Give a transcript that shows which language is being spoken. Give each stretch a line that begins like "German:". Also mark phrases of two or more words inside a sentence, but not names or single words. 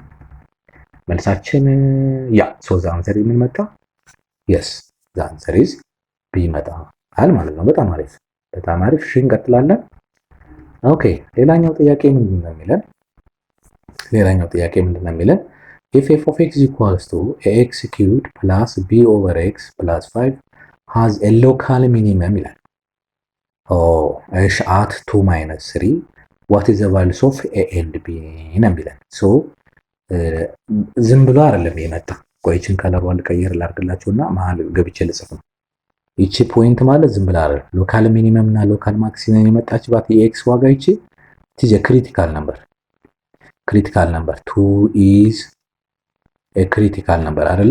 Amharic: መልሳችን
English: so the answer
Amharic: ምን መጣ?
English: yes the answer is B
Amharic: ይመጣል ማለት ነው። በጣም አሪፍ። እሺ እንቀጥላለን። ኦኬ ሌላኛው ጥያቄ ምንድን ነው የሚለን?
English: if f of x equals to ax cubed plus b over x plus 5 has a local minimum ይላል።
Amharic: እሺ
English: at 2 minus 3 what is the values of a and b
Amharic: ነው የሚለን። ሶ ዝም ብሎ አይደለም የመጣ። ቆይችን ከለሯን ልቀይር ላድርግላችሁና መሀል ገብቼ ልጽፍ ነው። ይቺ ፖይንት ማለት ዝም ብላ አይደለም።
English: local minimum
Amharic: እና
English: local maximum
Amharic: የመጣችባት የኤክስ ዋጋ ይቺ
English: critical number 2 is critical number
Amharic: አይደለ?